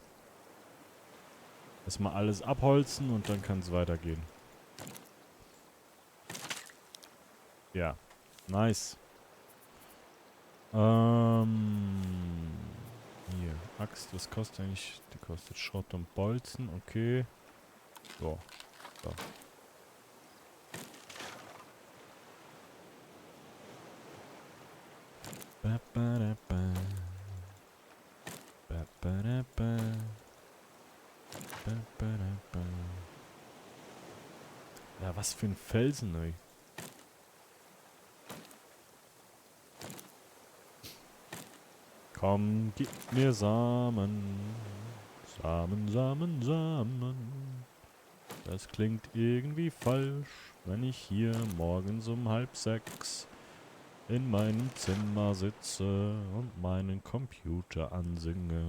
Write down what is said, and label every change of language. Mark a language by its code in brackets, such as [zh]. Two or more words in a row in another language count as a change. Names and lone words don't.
[de] Erstmal alles abholzen und dann kann es weitergehen. Ja. Nice. Hier. Axt, was kostet eigentlich? Die kostet Schrott und Bolzen. Okay. So. So. Ba, ba, da, ba. Ba, ba, da, ba. Ba, ba, da, ba. Ja, was für ein Felsen, ey. Komm, gib mir Samen. Samen, Samen, Samen. Das klingt irgendwie falsch, wenn ich hier morgens um 5:30 in meinem Zimmer sitze und meinen Computer ansinge.